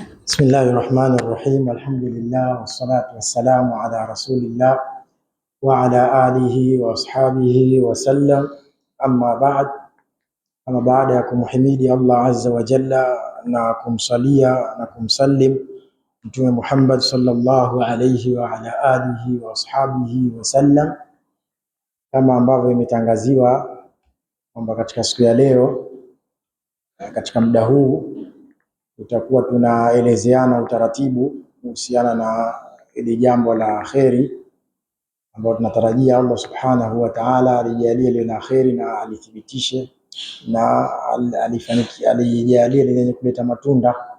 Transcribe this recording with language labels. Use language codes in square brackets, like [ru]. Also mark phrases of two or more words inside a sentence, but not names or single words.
[ar] بسم الله الرحمن الرحيم. الحمد لله والصلاة والسلام على رسول الله وعلى آله وأصحابه وسلم. [sw] أما baada ya kumhimidi Allah [ar] عز وجل [sw] na kumsalia na kumsalim Mtume Muhammad [ar] صلى الله عليه وعلى آله وأصحابه وسلم, [sw] kama ambavyo imetangaziwa kwamba katika siku ya leo katika muda huu tutakuwa tunaelezeana utaratibu kuhusiana na ile jambo la kheri ambalo tunatarajia Allah [ar] سبحانه وتعالى [sw] alijalie lile la kheri na alithibitishe na alijalie lenye kuleta matunda